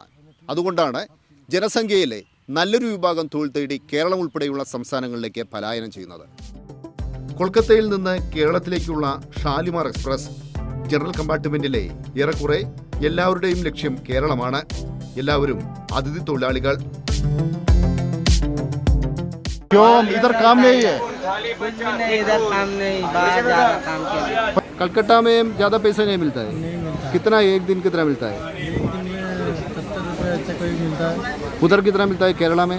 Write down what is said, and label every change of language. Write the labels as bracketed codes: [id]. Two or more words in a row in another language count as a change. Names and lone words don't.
[ml] അതുകൊണ്ടാണ് ജനസംഖ്യയിലെ നല്ലൊരു വിഭാഗം തൊഴിൽ തേടി കേരളം ഉൾപ്പെടെയുള്ള സംസ്ഥാനങ്ങളിലേക്ക് പലായനം ചെയ്യുന്നത്. കൊൽക്കത്തയിൽ നിന്ന് കേരളത്തിലേക്കുള്ള ഷാലിമാർ എക്സ്പ്രസ് ജനറൽ കമ്പാർട്ട്മെന്റിലെ ഏറെക്കുറെ എല്ലാവരുടെയും ലക്ഷ്യം കേരളമാണ്. എല്ലാവരും അതിഥി തൊഴിലാളികൾ. [hi] इधर काम नहीं है? इधर काम नहीं, बाहर ज्यादा काम के लिए। कलकत्ता में ज्यादा पैसा नहीं मिलता है? कितना एक दिन कितना मिलता है? 70 रुपये से कोई मिलता है। उधर कितना मिलता है केरला में?